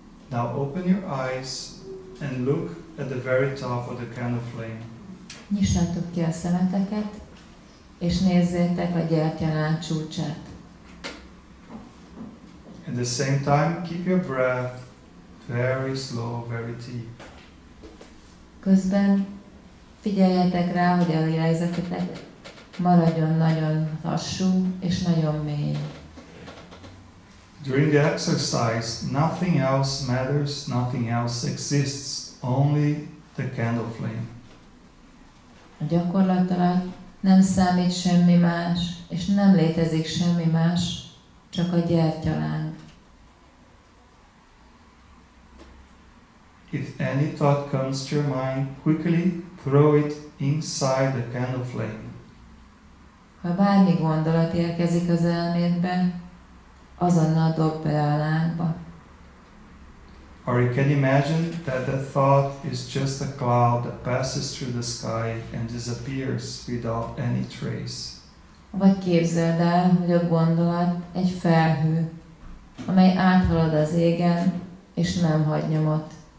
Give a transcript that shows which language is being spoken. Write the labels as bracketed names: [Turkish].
[English] Now open your eyes and look at the very top of the candle flame. [Hungarian] Nyissátok ki a szemeteket, és nézzétek a gyertyaláng csúcsát. [English] At the same time, keep your breath very slow, very deep. [Hungarian] Közben figyeljetek rá, hogy a lélegzetetek maradjon nagyon lassú és nagyon mély. [English] During the exercise, nothing else matters, nothing else exists, only the candle flame. [Hungarian] A gyakorlat alatt nem számít semmi más, és nem létezik semmi más, csak a gyertyaláng. [English] If any thought comes to your mind, quickly throw it inside the candle flame. [Hungarian] Ha bármi gondolat érkezik az elmédbe, azonnal dob bele a lángba. [English] Or you can imagine that the thought is just a cloud that passes through the sky and disappears without any trace. [Hungarian] Vagy képzeld el, hogy a gondolat egy felhő, amely áthalad az égen, és nem hagy nyomot.